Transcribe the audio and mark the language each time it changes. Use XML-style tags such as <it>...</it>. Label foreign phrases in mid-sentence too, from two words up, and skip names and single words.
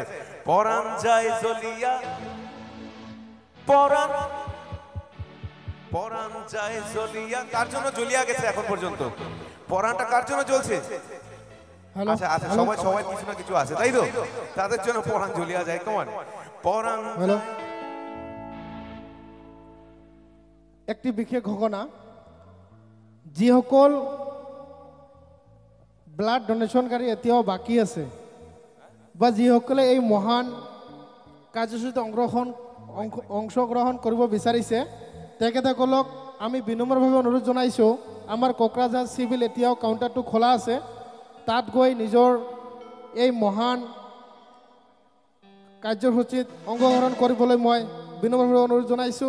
<bn>পরাণ যায় জ্বলিয়া পরাণ পরাণ যায় জ্বলিয়া। কার জন্য জ্বলিয়া গেছে এখন পর্যন্ত? পরাণটা কার জন্য জ্বলছে? আচ্ছা আচ্ছা, সবাই সবাই কিছু না কিছু আছে, তাই তো? তাদের জন্য পরাণ জ্বলিয়া যায়। কমান পরাণ।</bn> <as>একটি বিশেষ ঘটনা, যিসকল</as> <en>blood donation</en> <as>এতিয়াও বাকী আছে বা যিসকলে এই মহান কাৰ্যসূচীত অংশগ্ৰহণ কৰিব বিচাৰিছে তেখেতসকলক আমি বিনম্ৰভাৱে অনুৰোধ জনাইছোঁ, আমাৰ কোকৰাঝাৰ চিভিল এতিয়াও কাউণ্টাৰটো খোলা আছে, তাত গৈ নিজৰ এই মহান কাৰ্যসূচীত অংশগ্ৰহণ কৰিবলৈ মই বিনম্ৰভাৱে অনুৰোধ জনাইছোঁ।</as>